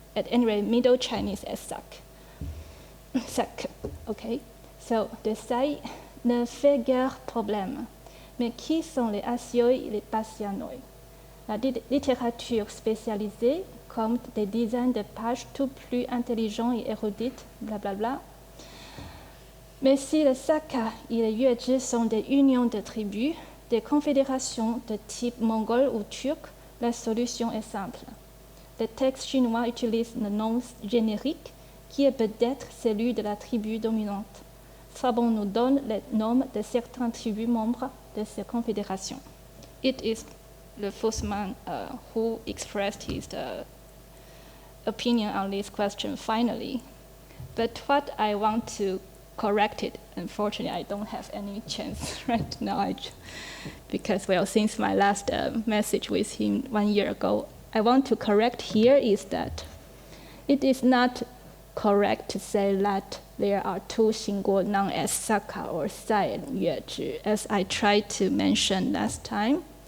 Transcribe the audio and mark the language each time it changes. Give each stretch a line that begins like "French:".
English: At any rate, Middle Chinese as Sak. Sak, okay. So, the
French: Sai ne fait guère problème. Mais qui sont les Asioi et les Pasianoi? La littérature spécialisée compte des dizaines de pages tout plus intelligents et érudites, blablabla. Mais si le Saka et le Yuezhi sont des unions de tribus, des confédérations de type mongol ou turc, la solution est simple. Le texte chinois utilise le nom générique qui est peut-être celui de la tribu dominante. Strabon nous donne le nom de certaines tribus membres de ces confédérations.
English: It is the Fussman who expressed his opinion on this question finally. But what I want to correct it, unfortunately, I don't have any chance right now because, since my last message with him 1 year ago, I want to correct here is that it is not correct to say that there are 2 Xingguo known as Saka or Sai and Yuezhi, as I tried to mention last time.